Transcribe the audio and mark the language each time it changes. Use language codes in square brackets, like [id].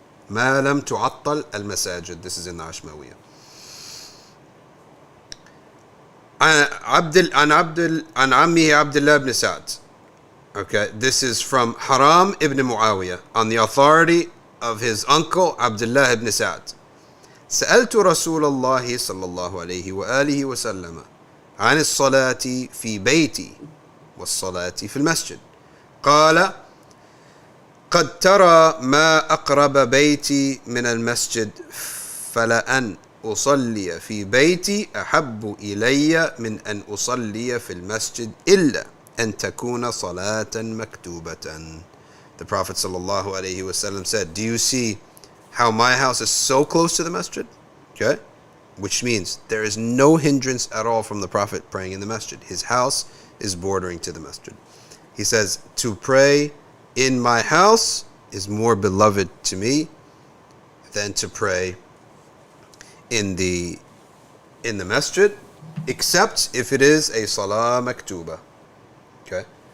[ar] ما لم تعطل المساجد. [en] This is in the Ashmawiyah. [ar] عن عمه عبد الله بن سعد. [en] Okay, this is from Haram ibn Muawiyah on the authority of his uncle Abdullah ibn Sa'd. [ar] سألت رسول الله صلى الله عليه وآله وسلم عن الصلاة في بيتي والصلاة في المسجد. قال قد ترى ما أقرب بيتي من المسجد فلأن أصلي في بيتي أحب إلي من أن أصلي في المسجد إلا أن تكون صلاة مكتوبة. [en] The Prophet ﷺ said, do you see how my house is so close to the masjid? Okay? Which means there is no hindrance at all from the Prophet praying in the masjid. His house is bordering to the masjid. He says, to pray in my house is more beloved to me than to pray in the masjid, except if it is a salah maktuba. Okay?